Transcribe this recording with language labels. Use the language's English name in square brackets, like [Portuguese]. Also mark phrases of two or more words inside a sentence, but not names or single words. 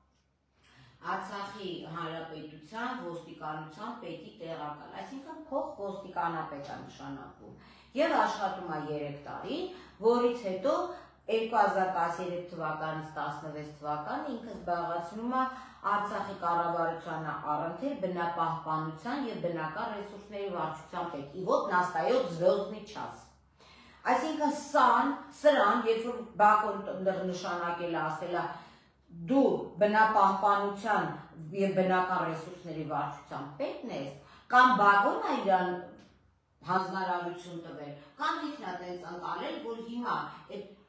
[Armenian] Արցախի Հանրապետության ոստիկանության պետի տեղակալ, այսինքն փոխ ոստիկանապետ է նշանակվում եւ աշխատում է 3 տարի, որից հետո 2013 թվականից 16 թվականը ինքը զբաղեցնում է Արցախի կառավարությանը առընթեր բնապահպանության եւ բնական ռեսուրսների վարչության պետ։ [Russian] И вот настаёт звездный час։ [Armenian] Այսինքն սրան, երբ որ Բակոն նշանակել է, ասել է դու բնապահպանության եւ բնական ռեսուրսների վարչության պետն ես, կամ Բակոն է իրան հանձնարարություն տվել, կամ ինքն է տենց ընկալել, որ հիմա այդ